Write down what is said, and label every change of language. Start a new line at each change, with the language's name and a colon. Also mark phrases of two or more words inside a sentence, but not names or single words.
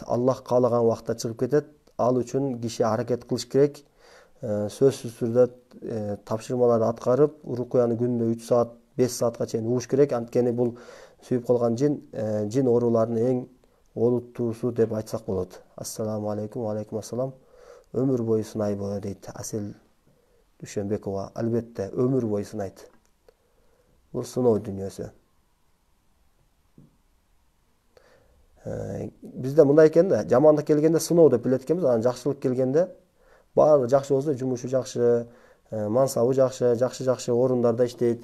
Kyrgyz: Аллах каалаган убакытта чыгып кетет. Ал үчүн киши аракет кылыш керек. Сөзсүз түрдө тапшырмаларды аткарып, рукуяны күнүнө 3 саат, 5 саатка чейин угуш керек. Анткени бул сүйүп калган жин ооруларынын эң олуттуусу деп айтсак болот.
Arabic: السلام عليكم، وعليكم السلام.
Kyrgyz: Өмүр бою сынайбы дейт Асел Дүйшөнбекова. Албетте, өмүр бою сынайт. Бул сыноо дүйнөсү. Бизде мындай экен да, жамандык келгенде сыноо деп билет экенбиз, анан жакшылык келгенде баары жакшы болсо, жумушу жакшы, мансабы жакшы, жакшы орундарда иштейт.